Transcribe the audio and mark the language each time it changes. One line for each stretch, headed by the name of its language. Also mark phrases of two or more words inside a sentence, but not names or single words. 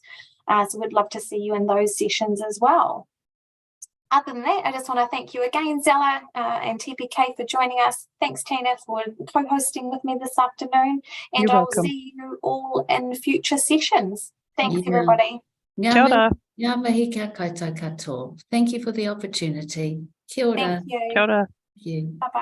English: So we'd love to see you in those sessions as well. Other than that, I just want to thank you again, Zella and TPK, for joining us. Thanks, Tina, for co-hosting with me this afternoon. And I'll see you all in future sessions. Thanks, everybody.
Māori: Kia ora. Ngā mihi kia koutou katoa.
English: Thank you for the opportunity.
Māori: Kia ora.
English: Thank you.
Māori: Kia ora.
English: Thank you. Bye-bye.